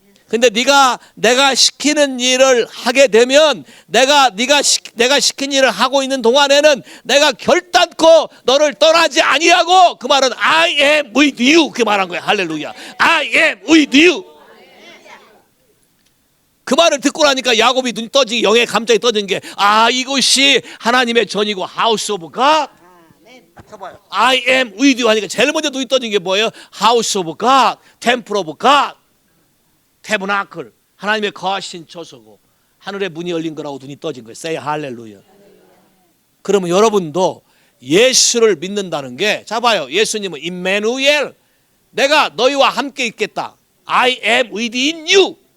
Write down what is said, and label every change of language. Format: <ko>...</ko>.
<ko>근데 내가 시키는 일을 하게 되면 내가 시킨 일을 하고 있는 동안에는 내가 결단코 너를 떠나지 아니하고 그 말은</ko> <en>I am with you</en> <ko>그 말한 거야.</ko> <en>할렐루야. I am with you.</en> <ko>그 말을 듣고 나니까 야곱이 눈이 떠지기 영에 감정이 떠진 게 이것이 하나님의 전이고</ko> <en>House of God. I am with you</en> <ko>하니까 제일 먼저 눈이 떠진 게 뭐예요?</ko> <en>House of God, Temple of God.</en> <ko>태브나클 하나님의 거하신 처소고 하늘의 문이 열린 거라고 눈이 떠진 거예요.</ko> <en>Say hallelujah.</en> <ko>그러면 여러분도 예수를 믿는다는 게, 자 봐요. 예수님은 임마누엘, 내가 너희와 함께 있겠다.</ko> <en>I am within you.</en>